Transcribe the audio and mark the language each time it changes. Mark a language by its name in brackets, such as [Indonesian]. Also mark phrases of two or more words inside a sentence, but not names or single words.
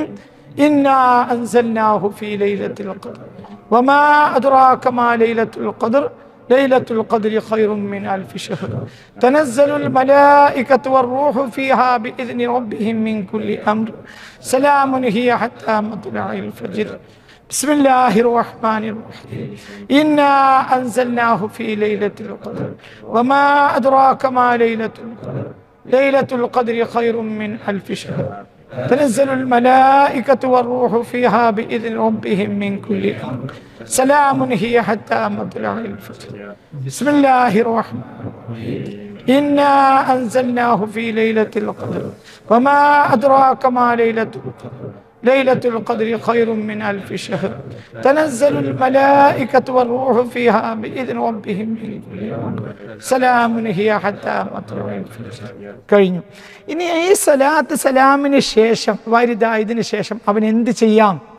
[Arabic] إنا أنزلناه في ليلة القدر وما أدراك ما ليلة القدر ليلة القدر خير من ألف شهر تنزل الملائكة والروح فيها بإذن ربهم من كل أمر سلام هي حتى مطلع الفجر. بسم الله الرحمن الرحيم. إنا أنزلناه في ليلة القدر وما أدراك ما ليلة القدر ليلة القدر خير من ألف شهر تنزل الملائكة والروح فيها بإذن ربهم من كل أمر سلام هي حتى مطلع الفجر. بسم الله الرحمن الرحيم. إنا أنزلناه في ليلة القدر وما أدراك ما ليلة القدر ليلة القدر خير من ألف شهر تنزل الملائكة والروح فيها بإذن ربهم من كل أمر سلام هي حتى مطلع الفجر. കഴിഞ്ഞു. [Malayalam] ഇനി ഈ സലാത്ത് സലാമിന് ശേഷം ഇതിന് ശേഷം അവൻ എന്ത് ചെയ്യാം?